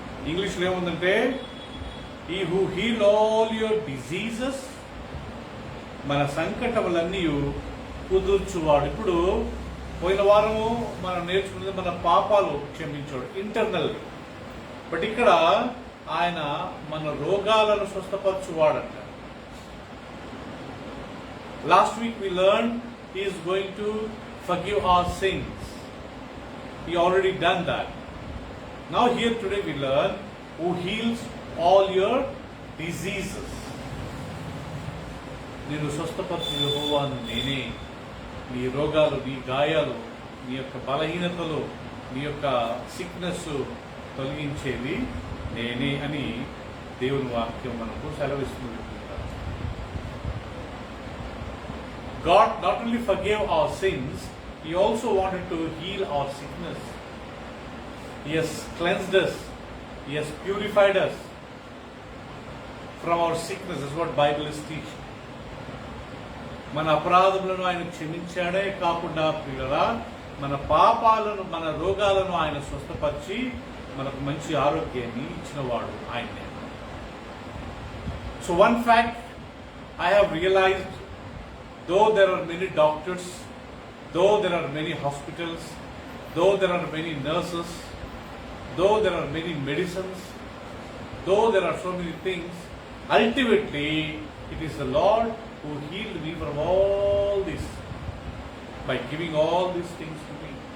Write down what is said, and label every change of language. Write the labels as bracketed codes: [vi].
[te] ఇంగ్లీష్లో ఏముందంటే [en] he who heal all your diseases, [te] మన సంకటములన్నీ కుదుర్చువాడు. ఇప్పుడు పోయిన వారము మనం నేర్చుకున్నది మన పాపాలు క్షమించాడు ఇంటర్నల్, బట్ ఇక్కడ ఆయన మన రోగాలను స్వస్థపరచువాడంట. [en] Last week we learned he is going to forgive our sins. He already done that. Now here today we learn who heals all your diseases. [te] నేను స్వస్థపరచు యెహోవాను నేనే. నీ రోగాలు, నీ గాయాలు, నీ యొక్క బలహీనతలు, నీ యొక్క సిక్నెస్ తొలగించేది నేనే అని దేవుని వాక్యం మనకు సెలవిస్తుంది. [en] God not only forgave our sins, He also wanted to heal our sickness. He has cleansed us. He has purified us from our sickness. That's what Bible is teaching. [te] మన అపరాధములను ఆయన క్షమించాడే కాకుండా పిల్లరా, మన పాపాలను, మన రోగాలను ఆయన స్వస్థపరిచి మనకు మంచి ఆరోగ్యాన్ని ఇచ్చినవాడు ఆయనే. [en] So one fact I have realized, though there are many doctors, though there are many hospitals, though there are many nurses, though there are many medicines, though there are so many things, ultimately it is the Lord who healed me from all this by giving all these things to me.